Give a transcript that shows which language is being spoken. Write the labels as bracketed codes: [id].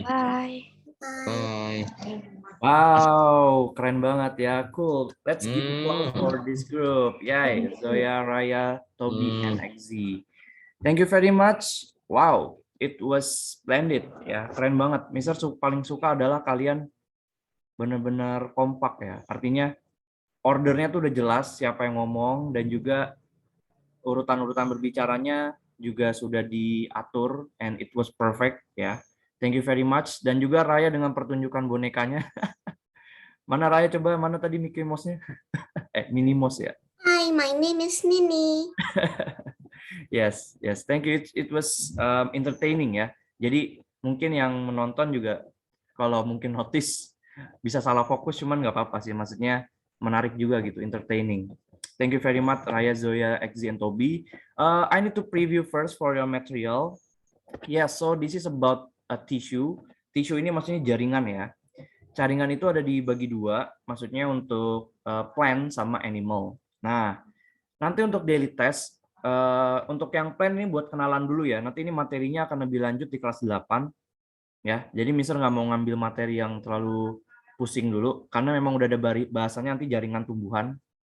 [en] Bye. Bye. Wow, keren banget ya, cool. Let's give applause Hmm. for this group. Yay, Zoya, Raya, Toby, and Exi. Thank you very much. Wow, it was splendid ya, keren banget. [id] Mister paling suka adalah kalian benar-benar kompak ya. Artinya ordernya tuh udah jelas siapa yang ngomong dan juga urutan-urutan berbicaranya juga sudah diatur and it was perfect ya. Thank you very much dan juga Raya dengan pertunjukan bonekanya. Mana Raya coba mana tadi Mickey Mouse-nya? Minnie Mouse ya. [en] Hi, my name is Nini. Yes, yes. Thank you. It was entertaining ya. [id] Jadi mungkin yang menonton juga kalau mungkin notice bisa salah fokus, cuman nggak apa-apa sih. Maksudnya menarik juga gitu, entertaining. [en] Thank you very much, Raya, Zoya, Exi, and Toby. I need to preview first for your material. Yeah, so this is about a tissue. [id] Tissue ini maksudnya jaringan ya. Jaringan itu ada dibagi dua, maksudnya untuk plant sama animal. Nah, nanti untuk daily test, untuk yang plan ini buat kenalan dulu ya. Nanti ini materinya akan lebih lanjut di kelas 8. Ya, jadi Mister nggak mau ngambil materi yang terlalu pusing dulu, karena memang udah ada bahasanya nanti jaringan tumbuhan.